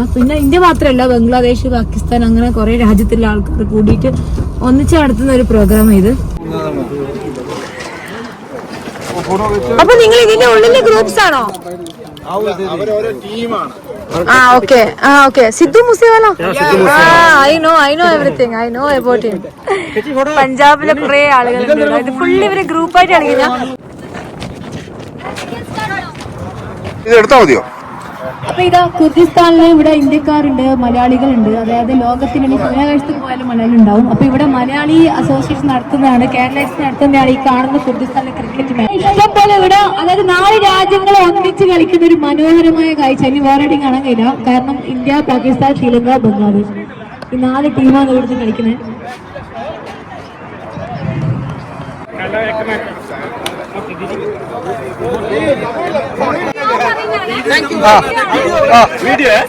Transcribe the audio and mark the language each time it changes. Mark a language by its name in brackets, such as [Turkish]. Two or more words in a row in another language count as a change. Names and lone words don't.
[Malayalam] പിന്നെ ഇന്ത്യ മാത്രമല്ല, ബംഗ്ലാദേശ്, പാകിസ്ഥാൻ, അങ്ങനെ കുറെ രാജ്യത്തുള്ള ആൾക്കാർ കൂടിയിട്ട് ഒന്നിച്ച് നടത്തുന്ന ഒരു പ്രോഗ്രാം ഇത്. അപ്പൊ നിങ്ങൾ ഇതിന്റെ ഉള്ളിലെ ഗ്രൂപ്പ്സ് ആണോ? ഓക്കെ. സിദ്ധു മൂസേവാല. [English] I know everything. I know about him. [Malayalam] പഞ്ചാബിലെ കുറെ ആളുകളുണ്ട്. ഇത് ഫുള്ള് ഇവര് ഗ്രൂപ്പായിട്ട് കളിക്കുന്ന. എടുത്താ മതിയോ? അപ്പൊ ഇതാ കുർദിസ്ഥാനില് ഇവിടെ ഇന്ത്യക്കാരുണ്ട്, മലയാളികളുണ്ട്. അതായത് ലോകത്തിന് ബഹിരാകാശത്ത് പോയാലും മലയാളി ഉണ്ടാവും. അപ്പൊ ഇവിടെ മലയാളി അസോസിയേഷൻ നടത്തുന്നതാണ്, കേരള നടത്തുന്നതാണ് ഈ കാണുന്ന കുർദിസ്ഥാനിലെ ക്രിക്കറ്റ് മാച്ച്. ഇഷ്ടം പോലെ ഇവിടെ, അതായത് 4 രാജ്യങ്ങൾ ഒന്നിച്ച് കളിക്കുന്ന ഒരു മനോഹരമായ കാഴ്ച. ഇനി വേറെ എവിടെയും കാണാൻ കഴിയില്ല. കാരണം ഇന്ത്യ, പാകിസ്ഥാൻ, ശ്രീലങ്ക, ബംഗ്ലാദേശ്, ഈ 4 ടീമാണ് ഇവിടുന്ന് കളിക്കുന്നത്. [Hindi] वीडियो है?